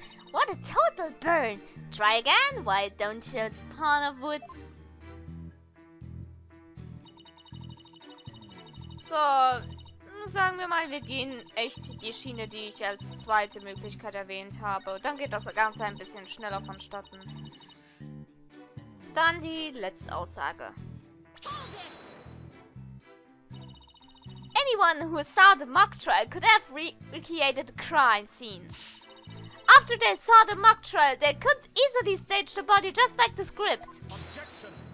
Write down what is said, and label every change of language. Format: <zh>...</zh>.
<en>What a total burn! Try again, why don't you, pawn of woods?</en> <de>So, sagen wir mal, wir gehen echt die Schiene, die ich als zweite Möglichkeit erwähnt habe. Dann geht das Ganze ein bisschen schneller vonstatten. Dann die letzte Aussage.</de> <en>Anyone who saw the mock trial could have recreated the crime scene. After they saw the mock trial, they could easily stage the body just like the script. Objection.</en>